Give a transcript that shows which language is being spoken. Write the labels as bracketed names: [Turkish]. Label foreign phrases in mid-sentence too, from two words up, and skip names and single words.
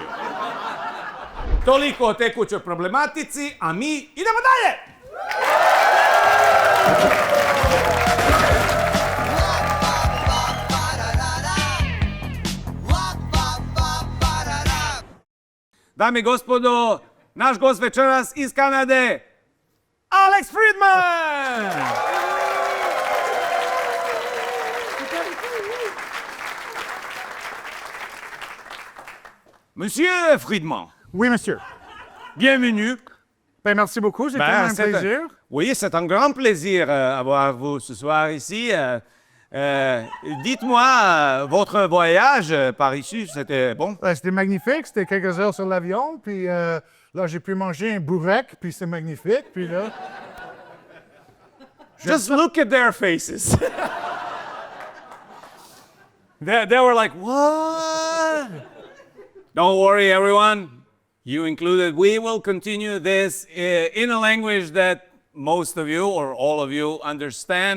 [Croatian] Toliko o tekućoj problematici, a mi idemo dalje! Dame i gospodo, naš gost večeras iz Kanade, Alex Friedman! [French] Monsieur Friedman. Oui, monsieur. Bienvenue. Ben, merci beaucoup, c'est tellement un plaisir. Oui, c'est un grand plaisir avoir vous ce soir ici. Dites-moi, votre voyage par ici, c'était bon? C'était magnifique, c'était quelques heures sur l'avion, puis là, j'ai pu manger un bourrec, puis c'est magnifique, puis là... [English] Just look at their faces. They were like, what? Don't worry, everyone. You included. We will continue this in a language that most of you or all of you understand.